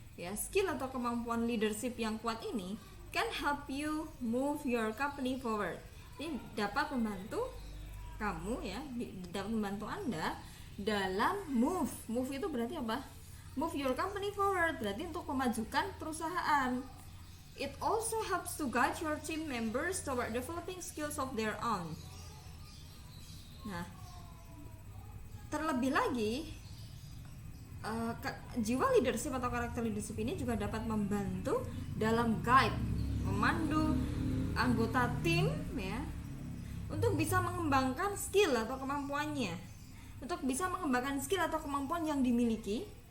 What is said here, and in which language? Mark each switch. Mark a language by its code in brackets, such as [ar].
[id] Ya, skill atau kemampuan leadership yang kuat ini [en] can help you move your company forward. [id] Ini dapat membantu kamu ya, dapat membantu Anda dalam move itu berarti apa? [en] Move your company forward [id] berarti untuk memajukan perusahaan. [en] It also helps to guide your team members toward developing skills of their own. [id] Nah, terlebih lagi jiwa leadership atau karakter leadership ini juga dapat membantu dalam guide, memandu anggota tim ya, untuk bisa mengembangkan skill atau kemampuannya, untuk bisa mengembangkan skill atau kemampuan yang dimiliki,